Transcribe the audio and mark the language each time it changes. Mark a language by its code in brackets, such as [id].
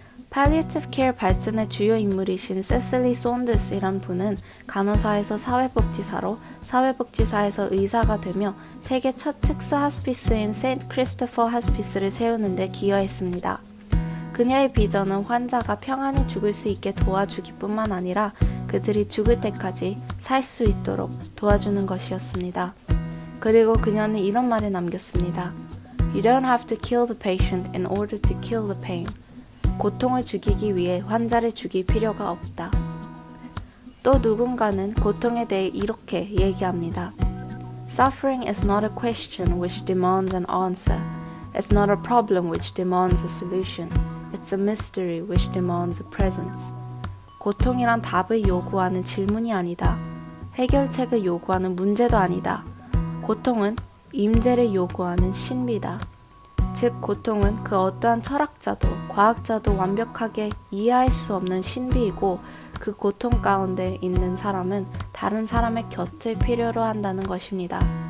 [ko] 팔리에이티브 케어 발전의 주요 인물이신 세슬리 손더스이란 분은 간호사에서 사회복지사로, 사회복지사에서 의사가 되며 세계 첫 특수 하스피스인 세인트 크리스토퍼 하스피스를 세우는 데 기여했습니다. 그녀의 비전은 환자가 평안히 죽을 수 있게 도와주기 뿐만 아니라 그들이 죽을 때까지 살 수 있도록 도와주는 것이었습니다. 그리고 그녀는 이런 말을 남겼습니다. [en] You don't have to kill the patient in order to kill the pain. [ko] 고통을 죽이기 위해 환자를 죽일 필요가 없다. 또 누군가는 고통에 대해 이렇게 얘기합니다. [en] Suffering is not a question which demands an answer. It's not a problem which demands a solution. It's a mystery which demands a presence. [ko] 고통이란 답을 요구하는 질문이 아니다. 해결책을 요구하는 문제도 아니다. 고통은 임재를 요구하는 신비다. 즉 고통은 그 어떠한 철학자도 과학자도 완벽하게 이해할 수 없는 신비이고 그 고통 가운데 있는 사람은 다른 사람의 곁을 필요로 한다는 것입니다.